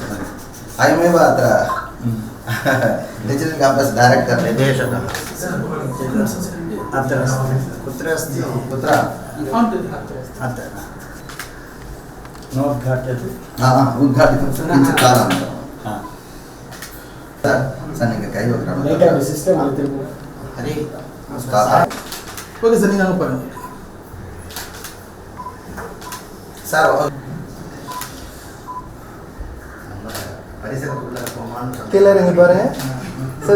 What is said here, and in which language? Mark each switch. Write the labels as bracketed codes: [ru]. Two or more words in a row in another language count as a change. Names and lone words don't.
[sa] अयमेव अत्र [en] digital campus director [sa] निदेशकः अत्र कुत्र अस्ति? कुत्र? अत्र नोद्घाट्यते। उद्घाटितं किञ्चित् कालानन्तरं सन्निकैव हरि नमस्कारः। [en] okay sir, [ta] நீங்கள் அங்க பாருங்க சார் பரிசரத்துக்குள்ள போமான்னு கீழே இறங்கி பாருங்க சார்.